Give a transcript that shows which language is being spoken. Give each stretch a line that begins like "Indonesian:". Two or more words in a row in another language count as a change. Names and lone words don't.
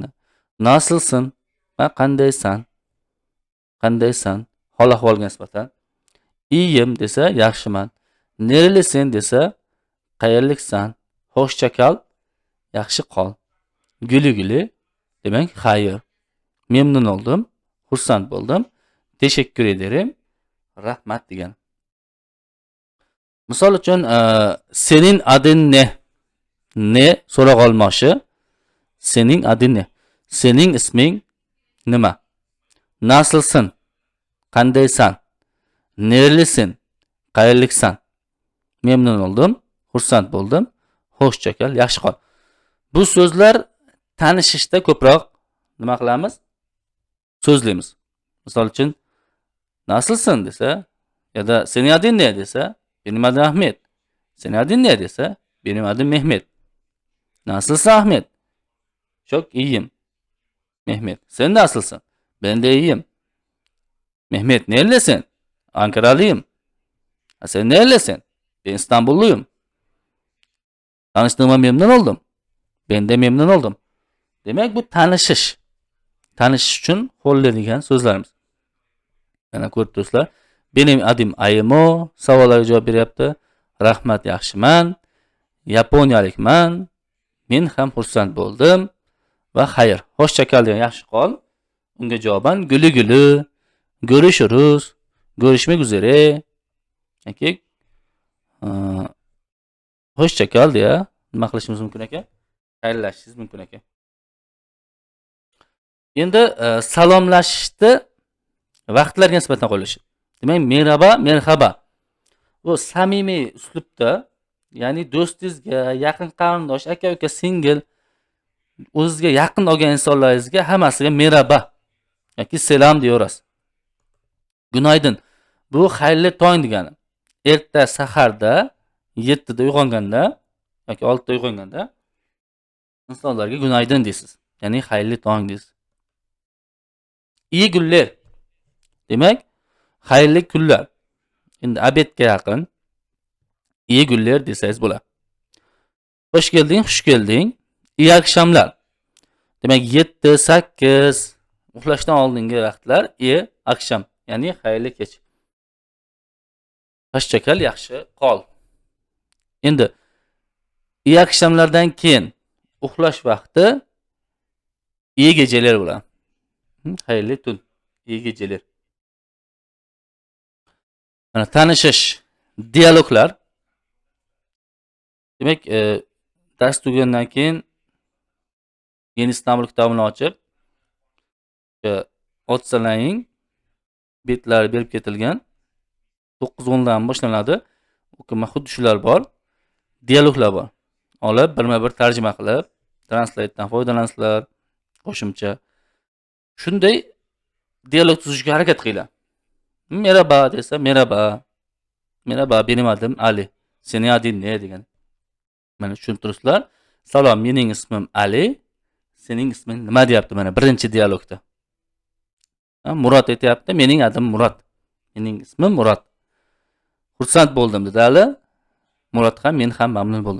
Uzbek: Nasılsın? Va qandaysan? Qandaysan? Hol ahvolga nisbatan. İyiyim desa yaxshiman. Nerelisin desa qayerliksan?
Turkish: Hoşça kal,
Uzbek: yaxshi qol.
Turkish: Guli guli
Uzbek: demak xayr.
Turkish: Memnun oldum,
Uzbek: xursand bo'ldim,
Turkish: teşekkür ederim,
Uzbek: rahmat degan. Misol uchun
Turkish: sening adin ne?
Uzbek: Ne so'roq olmoqchi.
Turkish: Sening adin ne?
Uzbek: Sening isming nima?
Turkish: Nasılsın?
Uzbek: Qandaysan? Nerelisin?
Turkish: Qayerliksan? Memnun oldum,
Uzbek: xursand bo'ldim,
Turkish: hoşça kal,
Uzbek: yaxshi qol. Bu so'zlar tanishishda ko'proq nima qilamiz? So'zlaymiz. Misol uchun nasılsın desa
Turkish: ya da sening adin ne
Uzbek: desa,
Turkish: benim adım Ahmet. Sening adin ne desa, benim adım Mehmet. Nasılsın Ahmet? Çok iyiyim. Mehmet. Sen nasılsın? Ben de iyiyim. Mehmet nerelisin? Ankaralıyım. Sen nerelisin? Ben İstanbulluyum. Tanıştığıma memnun oldum. Ben de memnun oldum. Demek bu tanışış.
Uzbek: Tanışış için qo'llanilgan so'zlarimiz. Mana ko'rib turibsizlar.
Turkish: Benim adım Aymo
Uzbek: savollarga javob beryapti. Rahmat, yaxshiman. Yaponiyalikman. Men ham xursand bo'ldim va xayr.
Turkish: Hoşça kal
Uzbek: degan yaxshi qol. Unga javoban
Turkish: guli guli, görüşürüz, görüşmek üzere.
Uzbek: Yoki
Turkish: hoşça kal
Uzbek: deya nima qilishimiz mumkin ekan? Xayrlashishingiz mumkin ekan. Endi salomlashishni vaqtlarga nisbatan qo'yishi. Demak,
Turkish: merhaba, merhaba.
Uzbek: Bu samimiy uslubda, ya'ni do'stingizga, yaqin qarindosh, aka-uka, singil, o'zingizga yaqin olgan insonlaringizga hammasiga merhaba yoki selam deyaverasiz. Günaydın. Bu xayrli tong degani. Erta saharda 7 da uyg'onganda yoki 6 da uyg'onganda insonlarga günaydın deysiz. Ya'ni xayrli tong deysiz.
Turkish: İyi günler.
Uzbek: Demek xayrli kunlar. Endi obedga yaqin
Turkish: iyi günler
Uzbek: desangiz bo'ladi.
Turkish: Hoş geldin, xush gelding. İyi akşamlar.
Uzbek: Demek 7, 8 uxlashdan oldingi vaqtlar
Turkish: iyi akşam.
Uzbek: Ya'ni xayrli kech.
Turkish: Hoşça kal,
Uzbek: yaxshi qol. Endi
Turkish: iyi akşamlardan
Uzbek: keyin uxlash vaqti
Turkish: iyi geceler
Uzbek: bo'ladi. Xayrli tun,
Turkish: iyi geceler.
Uzbek: Mana tanishish, dialoglar. Demak, dars tugagandan keyin yeni İstanbul kitobini ochib, otsalaring betlari berib ketilgan 9-10 dan boshlanadi. O'qima xuddi shular bor. Dialoglar bor. Olib, birma-bir tarjima qilib, translate'dan foydalansizlar, qo'shimcha. Shunday dialog tuzishga harakat qilinglar.
Turkish: Merhaba desa, merhaba. Merhaba, benim adım Ali. Sening adin ne
Uzbek: degan. Mana tushuntiribsizlar. Salom, mening ismim Ali. Sening isming nima deyapti mana birinchi dialogda. Murat aytayapti, mening adim Murat. Mening ismim Murat. Xursand bo'ldim dedi Ali. Murat ham, men ham mamnun bo'ldim.